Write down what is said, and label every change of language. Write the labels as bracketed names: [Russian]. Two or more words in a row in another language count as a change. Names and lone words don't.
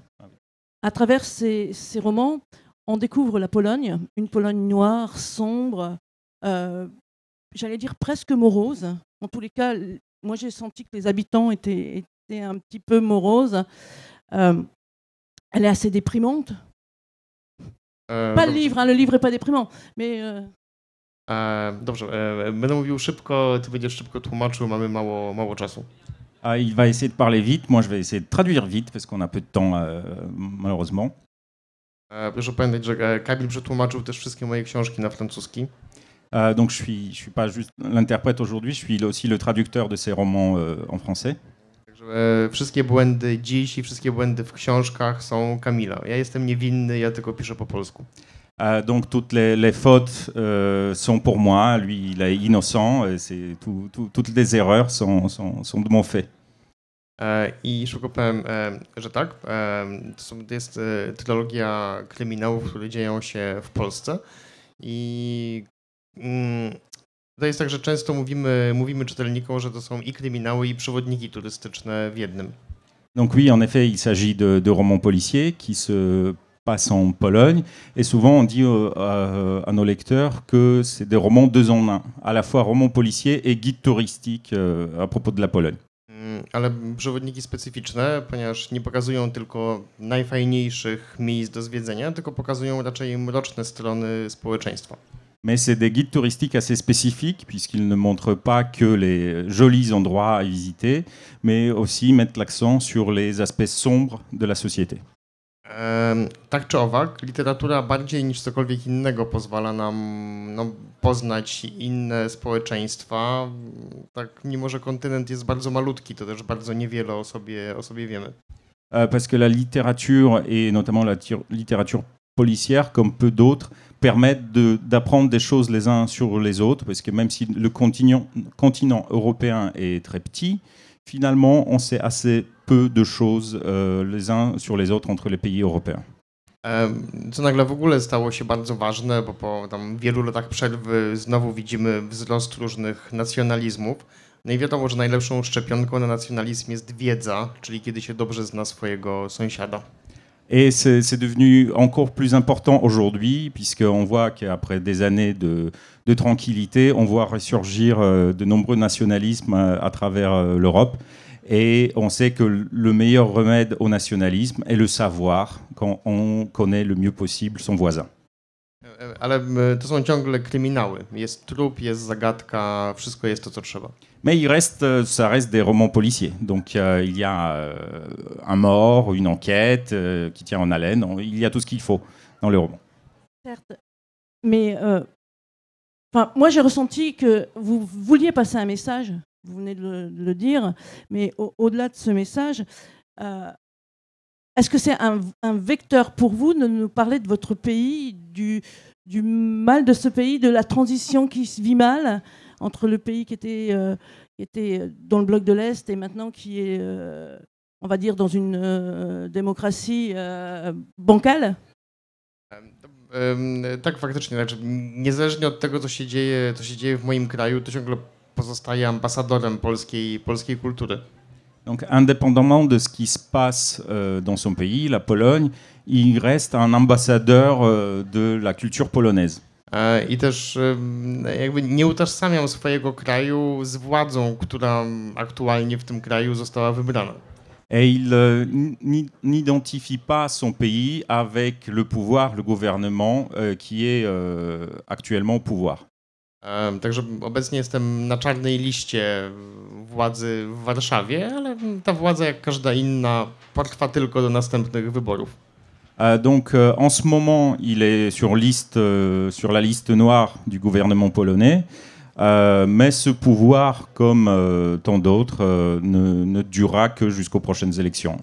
[French] À travers ces romans, on découvre la Pologne, une Pologne noire, sombre, j'allais dire presque morose. En tous les cas, moi j'ai senti que les habitants étaient un petit peu moroses. Elle est assez déprimante. Pas le livre, le livre n'est pas déprimant, mais... [Polish] Dobrze, będę mówił szybko, ty będziesz szybko tłumaczył, mamy mało czasu. [French] Il va essayer de parler vite, moi je vais essayer de traduire vite, parce qu'on a peu de temps, malheureusement. [Polish] Proszę pamiętać, że Kamil przetłumaczył też wszystkie moje książki na francuski. [French] Donc je suis pas juste l'interprète aujourd'hui, je suis aussi le traducteur de ces romans en français. [Polish] Także wszystkie błędy dziś i wszystkie błędy w książkach są Kamila. Ja jestem niewinny, ja tylko piszę po polsku. [French] Donc toutes les fautes sont pour moi, lui il est innocent, et toutes les erreurs sont de mon fait. [Polish] I szybko powiem, że tak, to jest trylogia kryminałów, które dzieją się w Polsce i to jest tak, że często mówimy czytelnikom, że to są i kryminały, i przewodniki turystyczne w jednym. [French] Donc oui, en effet, il s'agit de romans policiers qui se passent en Pologne, et souvent on dit à nos lecteurs que c'est des romans 2 en 1, à la fois roman policier et guide touristique à propos de la Pologne. [Polish] Ale przewodniki specyficzne, ponieważ nie pokazują tylko najfajniejszych miejsc do zwiedzenia, tylko pokazują raczej mroczne strony społeczeństwa. [French] Mais c'est des guides touristiques assez spécifiques, puisqu'ils ne montrent pas que les jolis endroits à visiter, mais aussi mettent l'accent sur les aspects sombres de la société. [Polish] Tak czy owak, literatura bardziej niż cokolwiek innego pozwala nam poznać inne społeczeństwa. Tak, mimo że kontynent jest bardzo malutki, to też bardzo niewiele o sobie wiemy. [French] Parce que la littérature, et notamment la littérature policière, comme peu d'autres, permettent d'apprendre des choses les uns sur les autres, parce que même si le continent européen est très petit, finalement, on sait assez peu de choses les uns sur les autres entre les pays européens. [Polish] Co nagle w ogóle stało się bardzo ważne, bo po tam wielu latach przerwy znowu widzimy wzrost różnych nacjonalizmów. No i wiadomo, że najlepszą szczepionką na nacjonalizm jest wiedza, czyli kiedy się dobrze zna swojego sąsiada. [French] Et c'est devenu encore plus important aujourd'hui, puisqu'on voit qu'après des années de tranquillité, on voit ressurgir de nombreux nationalismes à travers l'Europe. Et on sait que le meilleur remède au nationalisme est le savoir, quand on connaît le mieux possible son voisin. [Polish] Ale to są ciągle kryminały. Jest trup, jest zagadka, wszystko jest to, co trzeba. [French] Mais ça reste des romans policiers. Donc il y a un mort, une enquête qui tient en haleine. Il y a tout ce qu'il faut dans les romans. Certes. Mais moi, j'ai ressenti que vous vouliez passer un message, vous venez de le dire, mais au-delà de ce message, est-ce que c'est un vecteur pour vous de nous parler de votre pays, du mal de ce pays, de la transition qui se vit mal entre le pays qui était dans le bloc de l'Est et maintenant qui est, on va dire, dans une démocratie bancale? [Polish] Tak, faktycznie. Znaczy, niezależnie od tego, co się dzieje w moim kraju, to ciągle pozostaje ambasadorem polskiej kultury. [French] Donc, indépendamment de ce qui se passe dans son pays, la Pologne, il reste un ambassadeur de la culture polonaise. [Polish] I też jakby nie utożsamiam swojego kraju z władzą, która aktualnie w tym kraju została wybrana. [French] Et il n'identifie pas son pays avec le pouvoir, le gouvernement qui est actuellement au pouvoir. [Polish] Także obecnie jestem na czarnej liście władzy w Warszawie, ale ta władza, jak każda inna, potrwa tylko do następnych wyborów. [French] Donc en ce moment, il est sur la liste noire du gouvernement polonais, mais ce pouvoir, comme tant d'autres, ne durera que jusqu'aux prochaines élections.